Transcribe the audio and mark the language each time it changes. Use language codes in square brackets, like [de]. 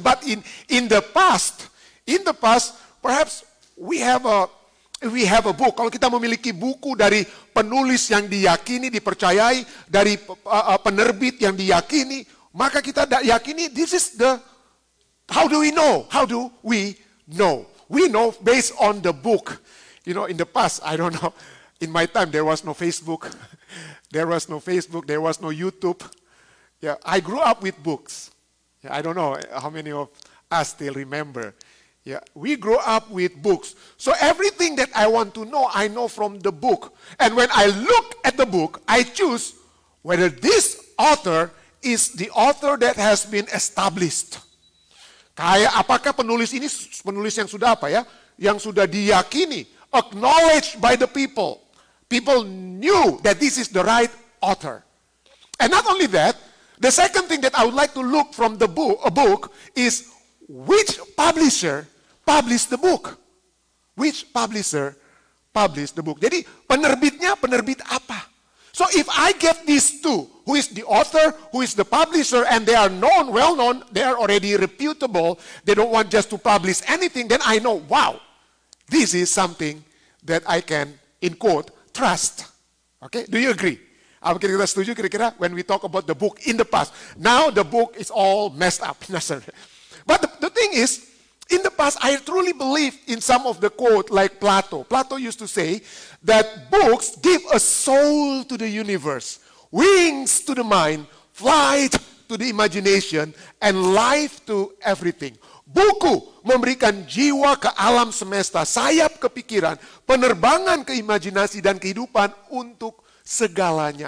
[en] But in the past, perhaps we have a book. [id] Kalau kita memiliki buku dari penulis yang diyakini, dipercayai, dari penerbit yang diyakini, maka kita yakini [en] this is the, how do we know? How do we know? We know based on the book. In the past, I don't know, in my time there was no Facebook. There was no YouTube. Yeah, I grew up with books. Yeah, I don't know how many of us still remember. Yeah, we grew up with books. So everything that I want to know, I know from the book. And when I look at the book, I choose whether this author is the author that has been established. [id] Kayak apakah penulis ini penulis yang sudah apa ya? Yang sudah diyakini, [en] acknowledged by the people. People knew that this is the right author. And not only that, the second thing that I would like to look from a book is which publisher published the book. Which publisher published the book. [id] Jadi penerbitnya penerbit apa? [en] So if I get these two, who is the author, who is the publisher, and they are known, well known, they are already reputable, they don't want just to publish anything, then I know, wow, this is something that I can, in quote, trust. Okay, do you agree? [id] Apakah kita setuju kira-kira [en] when we talk about the book in the past? Now the book is all messed up. But the thing is, in the past, I truly believe in some of the quote like Plato. Plato used to say that books give a soul to the universe, wings to the mind, flight to the imagination, and life to everything. [id] Buku memberikan jiwa ke alam semesta, sayap ke pikiran, penerbangan ke imajinasi dan kehidupan untuk segalanya.